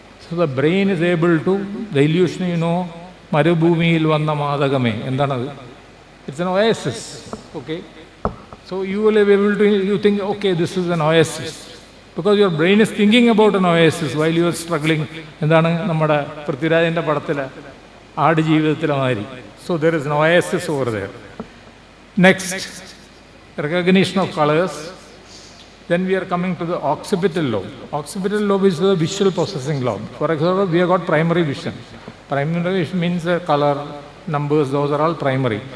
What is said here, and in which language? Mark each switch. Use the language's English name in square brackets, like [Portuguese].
[English] So the brain is able to, the illusion, [Malayalam] Marubhumiyil vanna madagame, endanadu? [English] It's an oasis, okay? So you will be able to, you think, okay, this is an oasis. Because your brain is thinking about an oasis while you are struggling. [Malayalam] എന്താണ് നമ്മുടെ പൃഥ്വിരാജിൻ്റെ പടത്തിലെ ആട് ജീവിതത്തിലെ മാതിരി. [English] So there is an oasis over there. Next, recognition of colors. Then we are coming to the occipital lobe. Occipital lobe is the visual processing lobe. For example, we have got primary vision. Primary vision means color, numbers, those are all primary.